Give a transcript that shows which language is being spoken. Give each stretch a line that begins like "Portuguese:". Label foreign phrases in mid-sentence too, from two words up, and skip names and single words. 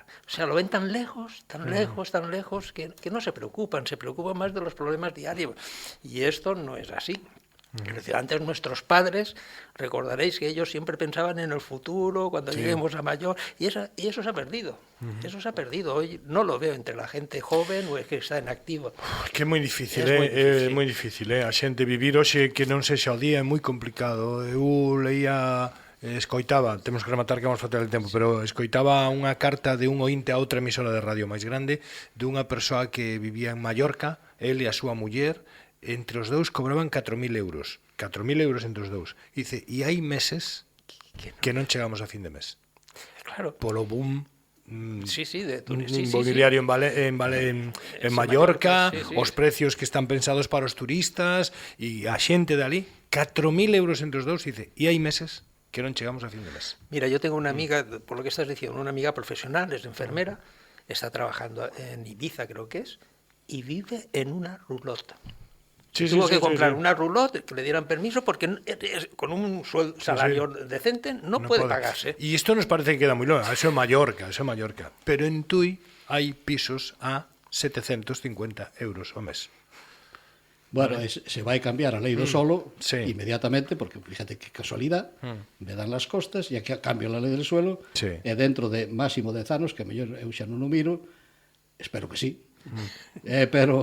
Spanish: O sea, lo ven tan lejos, que no se preocupan más de los problemas diarios. Y esto no es así. Es decir, antes nuestros padres, recordaréis que ellos siempre pensaban en el futuro, cuando lleguemos a mayor, y eso se ha perdido. Eso se ha perdido. Hoy no lo veo entre la gente joven ou que está en activo.
Galician: Que é moi difícil, é moi difícil, A xente vivir hoxe que non sexa o día é moi complicado. Eu leía escoitaba, temos que rematar que vamos facer el tempo, pero escoitaba unha carta de un ointe a outra emisora de radio máis grande dunha persoa que vivía en Mallorca, ele e a súa muller, entre os dous cobraban 4.000 euros. 4.000 euros entre os dous. Dice, e hai meses que non chegamos a fin de mes. Claro. Polo boom inmobiliario en Mallorca, os precios que están pensados para os turistas e a xente de ali, 4.000 euros entre os dous, dice, e hai meses que non chegamos a fin de mes.
Spanish: Mira, yo tengo una amiga, por lo que estás diciendo, una amiga profesional, es enfermera, está trabajando en Ibiza, creo que es, y vive en una roulotte. Tuvo que comprar una roulotte, que le dieran permiso, porque con un salario decente no puede pagarse.
Galician: Y esto nos parece que queda muy loco, eso es Mallorca, pero en Tui hay pisos a 750 euros ao mes. Bueno, se vai cambiar a lei do solo inmediatamente, porque fíjate que casualidad,
Spanish: me dan las costas,
Galician: e aquí cambio
Spanish: la lei del suelo,
Galician: e dentro de máximo 10 anos, que mellor eu xa non o miro, espero que sí, pero